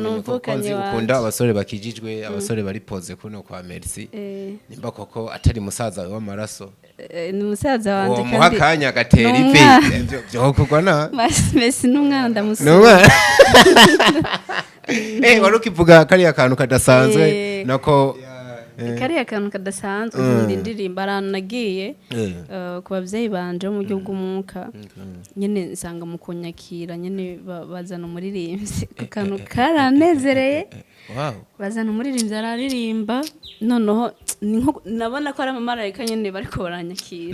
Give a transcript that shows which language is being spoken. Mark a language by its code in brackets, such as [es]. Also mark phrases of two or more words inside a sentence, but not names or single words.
[rn] umukunzi ukunda abasore bakijijwe abasore bari pose kuno kwa merci nimba koko atari musaza we w'amaraso ni musaza wanje kandi muhakanya gatera ipe byo kugwa na merci n'umwana ndamusubiza warukivuga kariya kantu kadasanzwe nako kariya kantu kadasanzwe nkunda indirimbo arantu nagiye ku bavyeyi banje mu buryo bw'umwuka nyene nsanga mu kunyakira nyene bazana umuririmbyi kantu karanezereye bazana umuririmbyi araririmba noneho nabona ko ari amamarayika nyene bariko baranyakira